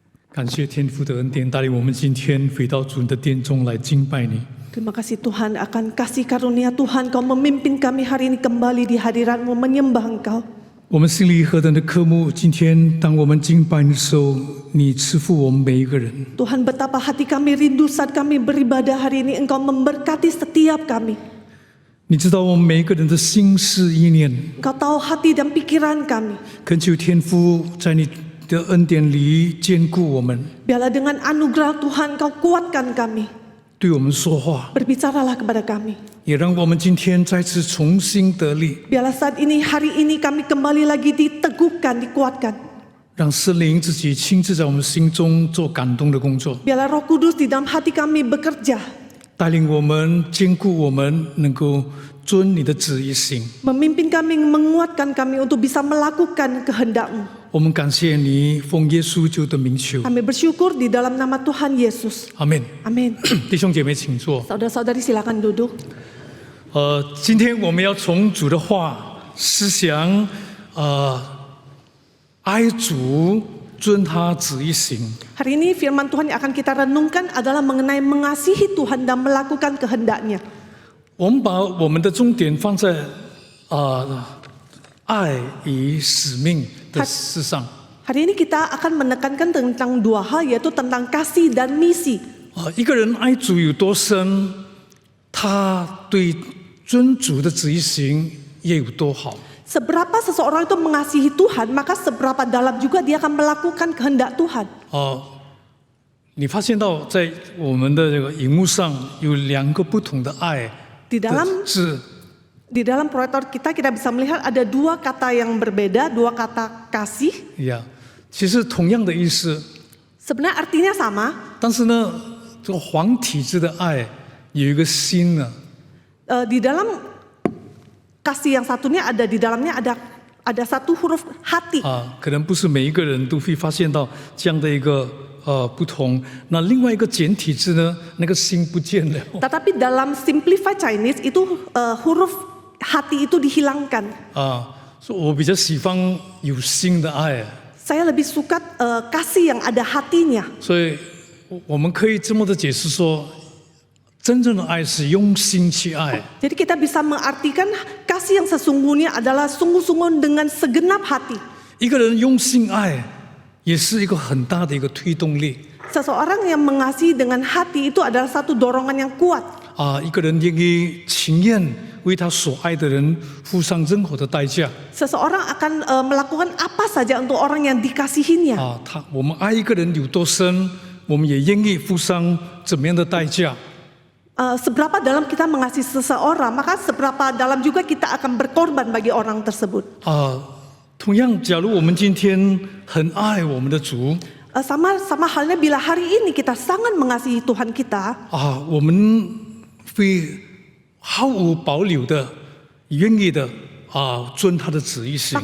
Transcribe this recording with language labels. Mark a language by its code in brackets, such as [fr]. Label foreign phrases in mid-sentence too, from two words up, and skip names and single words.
[zh] 感谢天父的恩典，带领我们今天回到主的殿中来敬拜你。 [id] Terima kasih Tuhan akan kasih karunia Tuhan, Kau memimpin kami hari ini kembali di hadirat-Mu menyembah Engkau. [zh] 我们心里何等的渴慕，今天当我们敬拜你的时候，你赐福我们每一个人。 [id] Tuhan, betapa hati kami rindu saat kami beribadah hari ini, Engkau memberkati setiap kami. [zh] 你知道我们每一个人的心思意念， [id] Engkau tahu hati dan pikiran kami. [zh] 恳求天父在你的恩典里坚固我们， [id] Biarlah dengan anugerah Tuhan Kau kuatkan kami. [zh] 对我们说话， [id] Berbicaralah kepada kami. [zh] 也让我们今天再次重新得力， [id] Biarlah saat ini, hari ini kami kembali lagi diteguhkan, dikuatkan. [zh] 让圣灵自己亲自在我们心中做感动的工作， [id] Biarlah Roh Kudus di dalam hati kami bekerja, [zh] 带领我们、坚固我们，能够遵你的旨意行。 [id] memimpin kami, menguatkan kami untuk bisa melakukan kehendak-Mu. [zh] 我们感谢你，奉耶稣基督的名求， [id] Kami bersyukur di dalam nama Tuhan Yesus. [zh] 阿门。 [id] Amin. [zh] 弟兄姐妹，请坐。 [id] Saudara-saudari silakan duduk. [zh] 今天我们要从主的话思想，爱主，遵他旨意行。 [id] Hari ini firman Tuhan yang akan kita renungkan adalah mengenai mengasihi Tuhan dan melakukan kehendak-Nya. [zh] 我们把我们的重点放在爱与使命的事上。 [id] Hari ini kita akan menekankan tentang dua hal, yaitu tentang kasih dan misi. [zh] 一个人爱主有多深，他对遵主的旨意行也有多好。 [id] Seberapa seseorang itu mengasihi Tuhan, maka seberapa dalam juga dia akan melakukan kehendak Tuhan. [zh] 你发现到在我们的这个荧幕上有两个不同的爱 [id] Di [zh] 的 [id] dalam [zh] 字。 [id] di dalam proyektor kita bisa melihat ada dua kata yang berbeda, dua kata kasih. [zh] 其实同样的意思， [id] Sebenarnya artinya sama, [zh] 但是呢，这个黄体字的爱有一个心呢， [id] di dalam kasih yang satunya ada di dalamnya ada satu huruf hati. [zh] 可能不是每一个人都会发现到这样的一个不同。那另外一个简体字呢，那个心不见了。 [id] Tetapi dalam [en] simplified Chinese [id] itu huruf hati itu dihilangkan. [zh] 所以我比较喜欢有心的爱。 [id] Saya lebih suka kasih yang ada hatinya. [zh] 所以我们可以这么的解释说，真正的爱是用心去爱。 [id] Jadi kita bisa mengartikan kasih yang sesungguhnya adalah sungguh-sungguh dengan segenap hati. [zh] 一个人用心爱，也是一个很大的一个推动力。 [id] Seseorang yang mengasihi dengan hati itu adalah satu dorongan yang kuat. [zh] 一个人愿意情愿为他所爱的人付上任何的代价。 [id] Seseorang akan melakukan apa saja untuk orang yang dikasihinya. [zh] 我们爱一个人有多深，我们也愿意付上怎么样的代价。 [id] Seberapa dalam kita mengasihi seseorang, maka seberapa dalam juga kita akan berkorban bagi orang tersebut. [zh] 同样，假如我们今天很爱我们的主， [id] Sama halnya bila hari ini kita sangat mengasihi Tuhan kita, [zh] 我们会毫无保留的、愿意的遵他的旨意行。